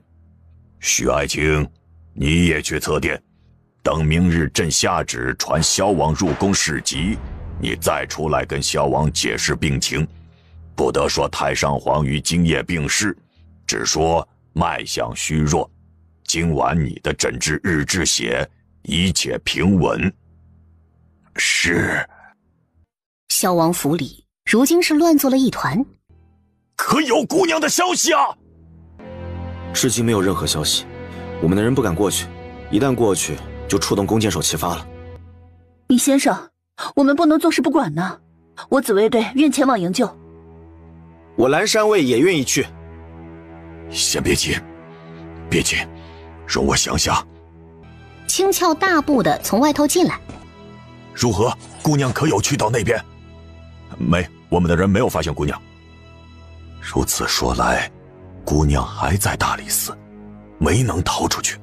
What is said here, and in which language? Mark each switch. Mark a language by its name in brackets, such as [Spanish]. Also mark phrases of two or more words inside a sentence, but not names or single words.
[Chinese] 許愛卿，你也去側殿，等明日朕下旨傳蕭王入宮侍疾，你再出來跟蕭王解釋病情，不得說太上皇於今夜病逝，只說脈象虛弱。今晚你的診治日誌寫一切平穩。是。萧王府里如今是乱作了一团。可有姑娘的消息啊？至今没有任何消息，我们的人不敢过去，一旦过去就出动弓箭手齐发了。尹先生，我们不能坐视不管呢。我紫薇队愿前往营救。我蓝山卫也愿意去。先別急，別急，容我想想。輕巧大步的從外頭進來。如何？姑娘可有去到那邊？沒，我們的人沒有發現姑娘。如此說來，姑娘還在大理寺，沒能逃出去。